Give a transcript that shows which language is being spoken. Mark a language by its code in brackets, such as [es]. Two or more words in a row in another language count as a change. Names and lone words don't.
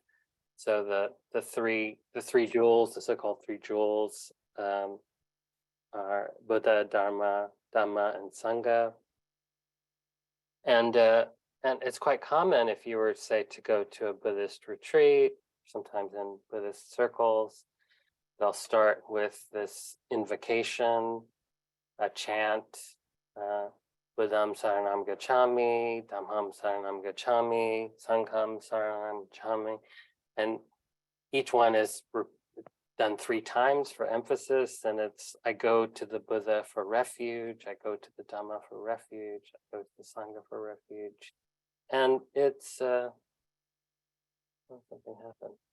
[en] So the three jewels, the so-called three jewels, are Buddha, Dharma, Dhamma, and Sangha. And it's quite common, if you were, say, to go to a Buddhist retreat, sometimes in Buddhist circles, they'll start with this invocation, a chant, [pi] Buddham Saranam Gacchami, Dhammam Saranam Gacchami, Sangham Saranam Gacchami. [en] And each one is done 3 times for emphasis. And it's, I go to the Buddha for refuge, I go to the Dhamma for refuge, I go to the Sangha for refuge. And it's, something happened.